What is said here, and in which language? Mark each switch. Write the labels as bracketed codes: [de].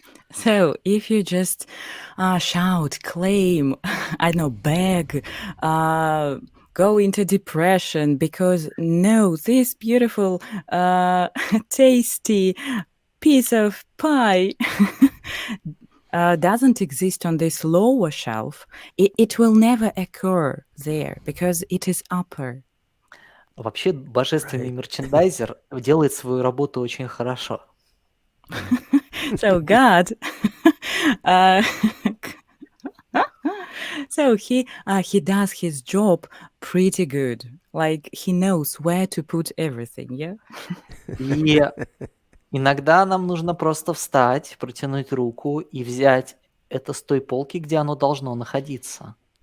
[en] So if you just shout, claim, I don't know, beg, go into depression because no, this beautiful, tasty piece of pie doesn't exist on this lower shelf, it will never occur there because it is upper. [ru] Вообще божественный мерчендайзер делает свою работу очень хорошо. [en] So God, so he does his job pretty good. Like he knows where to put everything, yeah? [ru] И иногда нам нужно просто встать, протянуть руку и взять это с той полки, где оно должно находиться.